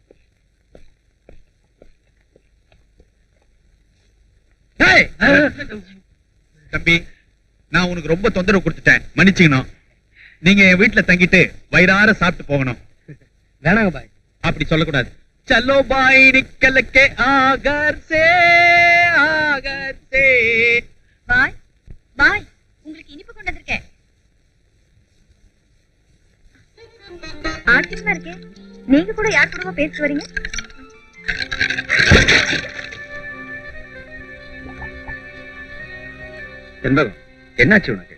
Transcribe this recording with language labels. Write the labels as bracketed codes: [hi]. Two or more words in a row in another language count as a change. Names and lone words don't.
[ta] தம்பி, நான் உனக்கு ரொம்ப தொந்தரவு கொடுத்துட்டேன், மன்னிச்சுக்கணும். நீங்க என் வீட்டுல தங்கிட்டு வயிறார சாப்பிட்டு போகணும். வேணாங்க பாய். அப்படி சொல்லக்கூடாது. [hi] चलो भाई निकल के आगर से [ta] பாய் பாய், உங்களுக்கு இனிப்பு கொண்டு வந்திருக்கேன். ஆச்சரியமா இருக்கே, நீங்க கூட யார் கூடவா பேசிட்டு வரீங்க? செண்பகம், என்னாச்சு உனக்கு?